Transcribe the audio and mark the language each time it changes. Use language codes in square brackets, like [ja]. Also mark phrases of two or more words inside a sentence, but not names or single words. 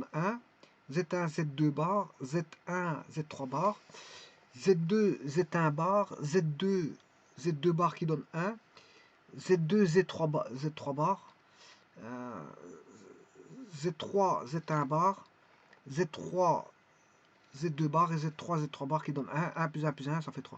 [fr] 1, Z1, Z2 bar, Z1, Z3 bar, Z2, Z1 bar, Z2, Z2 bar qui donne 1, Z2, Z3 bar, Z3 bar, Z3, Z1 bar, Z3, Z2 bar et Z3, Z3 bar qui donne 1, 1 plus 1 plus 1, ça fait 3.